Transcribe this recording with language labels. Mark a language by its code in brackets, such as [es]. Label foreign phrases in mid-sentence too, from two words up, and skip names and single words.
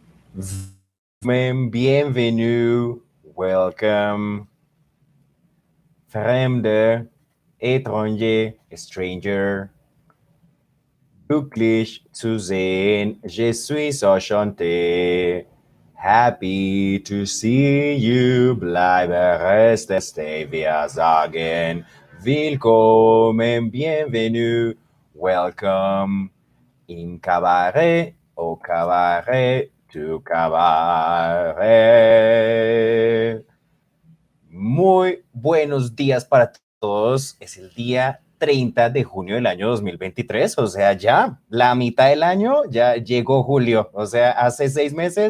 [fr] Bienvenue, welcome, [de] fremde, étranger, stranger, glücklich zu [en] sehen, [fr] je suis enchanté, [en] happy to see you, [de] bleibe, stay, wir sagen, willkommen, bienvenue, [en] welcome, in cabaret, [fr] au cabaret, [en] tu cabaret. [es] Muy buenos días para todos. Es el día 30 de junio del año 2023, o sea, ya la mitad del año, ya llegó julio, o sea, hace 6 meses.